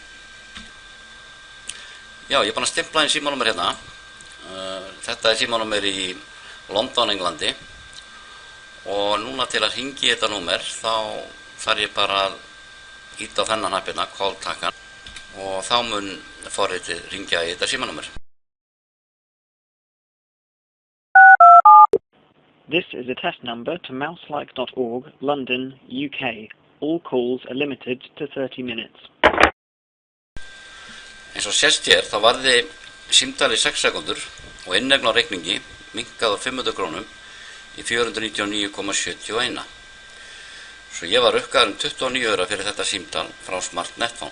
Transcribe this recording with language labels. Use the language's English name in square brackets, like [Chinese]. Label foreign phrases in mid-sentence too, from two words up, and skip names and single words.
[Icelandic] Já, ég er búinn að stimpla inn símanúmer hérna. Þetta er símanúmer í London, Englandi, og núna til að hringja þetta númer þá þarf ég bara að ýta á þennan hnapp hérna, call-takkan, og þá mun forritið hringja í þetta símanúmer. [English] This is a test number to mouselike.org, London, UK. All calls are limited to 30 minutes. [Icelandic] Eins og sést hér þá varði símtali 6 sekundur og inneign á reikningi minnkað úr 500 krónum í 499,71. Svo ég var rukkaður 29 aura fyrir þetta símtal frá Smart Netphone.